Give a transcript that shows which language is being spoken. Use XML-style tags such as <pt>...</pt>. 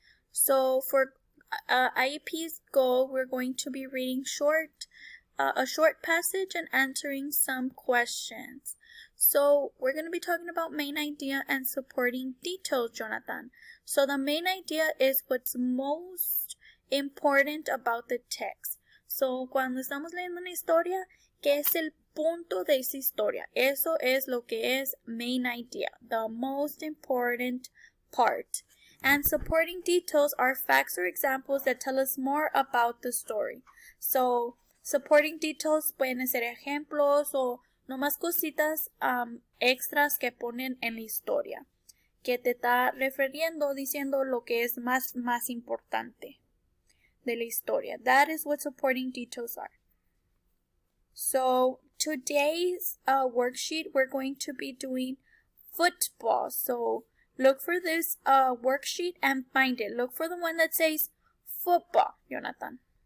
<en>So for IEP's goal, we're going to be reading a short passage and answering some questions. So we're going to be talking about main idea and supporting details, Jonathan. So the main idea is what's most important about the text.</en> <es>So cuando estamos leyendo una historia, ¿qué es el punto de esa historia? Eso es lo que es</es> <en>main idea, the most important part. And supporting details are facts or examples that tell us more about the story. So supporting details pueden ser ejemplos o nomás cositas extras que ponen en la historia, que te está diciendo lo que es más importante de la historia. That is what supporting details are. So today's worksheet, we're going to be doing football. So look for this worksheet and find it. Look for the one that says football, Jonathan.</en>